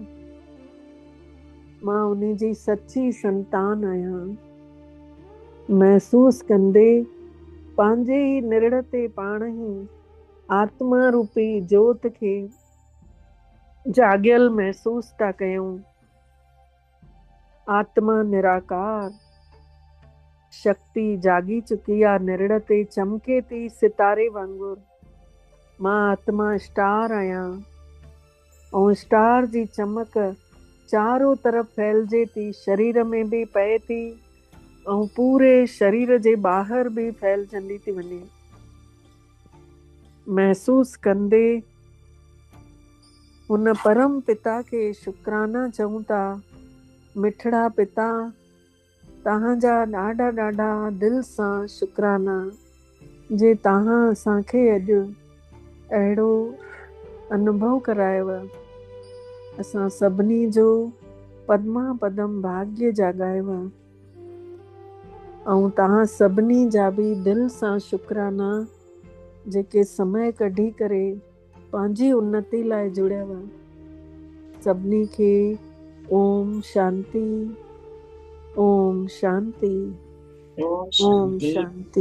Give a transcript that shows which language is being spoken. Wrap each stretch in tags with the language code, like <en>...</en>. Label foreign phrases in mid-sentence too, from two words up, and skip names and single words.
<sd>मां उन्हीं जी सची संतान आहियां। महसूस कंदे पंहिंजे ई निरड़ ते पाण ई आत्मा रूपी जोत खे जागियल महसूस था कयूं। आत्मा निराकार शक्ति जागी चुकी आहे, निरड़ ते चमके थी सितारे वांगुरु। मां आत्मा स्टार आहियां ऐं स्टार जी चमक चारों तरफ़ फैलिजे थी, शरीर में बि पए थी ऐं पूरे शरीर जे ॿाहिरि बि फैलजंदी थी वञे। महसूस कंदे हुन परम पिता खे शुक्राना चऊं था। मिठड़ा पिता, तव्हांजा ॾाढा ॾाढा दिलि सां शुक्राना जे तव्हां असांखे अॼु अहिड़ो अनुभव करायव। असां सभिनी जो पदमा पदम भाग्य जाॻायव ऐं तव्हां सभिनी जा बि दिलि सां शुक्राना जेके समय कढी करे पंहिंजी उन्नति लाइ जुड़ियव। सभिनी खे ओम शांति, ओम शांति, ओम ओम शांति। शांति।</sd>